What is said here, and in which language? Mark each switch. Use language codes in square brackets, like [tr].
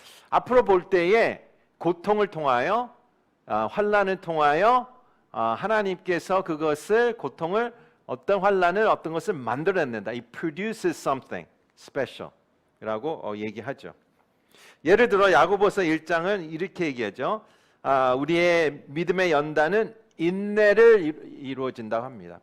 [ko] 앞으로 볼 때에 고통을 통하여 환난을 통하여 하나님께서 그것을 고통을 어떤 환난을 어떤 것을 만들어낸다. [en] It produces something special이라고 [ko] 얘기하죠. 예를 들어 야고보서 1장은 이렇게 얘기하죠. 우리의 믿음의 연단은 인내를 이루어진다고 합니다.